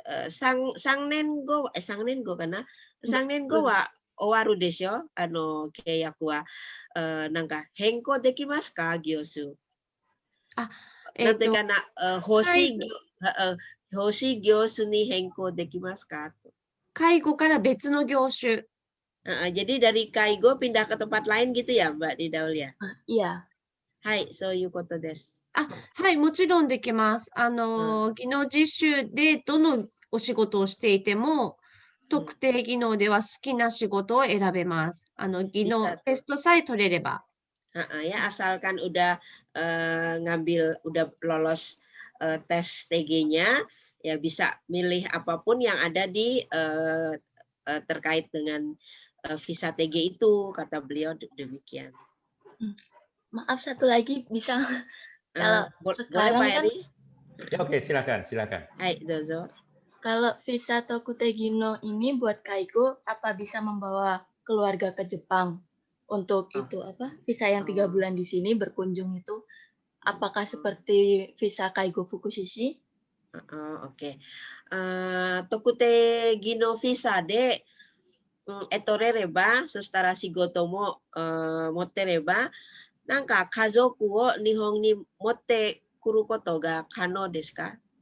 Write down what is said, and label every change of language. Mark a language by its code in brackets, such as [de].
[ja] 3年後かな、3年後は終わるでしょ、契約は。なんか変更できますか、業種。なんてかな、欲しい業種に変更できますか。介護から別の業種。 [id] Jadi dari Kaigo pindah ke tempat lain gitu ya, Mbak Nidaul ya? Iya. [ja] はい、そういうことです。はい、もちろんできます。技能実習でどのお仕事をしていても、特定技能では好きな仕事を選べます。技能テストさえ取れれば。 [id] Ya, asalkan udah udah lolos tes TG-nya, ya bisa milih apapun yang ada di terkait dengan visa TG itu, kata beliau demikian. Maaf, satu lagi bisa. Kalau boleh sekarang Pak kan Eri? Ya, oke, silakan. [ja] Hai, dozo. [id] kalau visa Tokute Gino ini buat Kaigo, apa bisa membawa keluarga ke Jepang untuk itu apa visa yang 3 bulan di sini berkunjung itu, apakah seperti visa Kaigo Fukushishi? Oke. [ja] Tokute Gino visa de 取れれば、そしたら仕事も持ってれば、なんか家族を日本に持ってくることが可能ですか？